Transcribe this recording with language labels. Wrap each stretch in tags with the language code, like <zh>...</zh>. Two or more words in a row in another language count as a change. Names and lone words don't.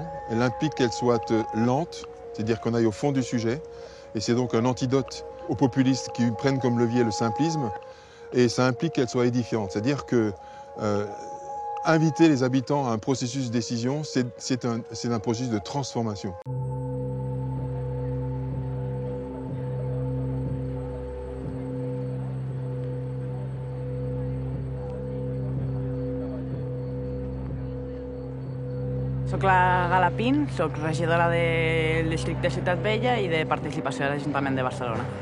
<fr>Elle implique qu'elle soit lente, c'est-à-dire qu'on aille au fond du sujet. Et c'est donc un antidote aux populistes qui prennent comme levier le simplisme. Et ça implique qu'elle soit édifiante, c'est-à-dire que inviter les habitants à un processus de décision, c'est un processus de transformation.</fr> <ca>Soc la Gala Pin, soc regidora del districte Ciutat Vella i de participació de l'Ajuntament de Barcelona.</ca>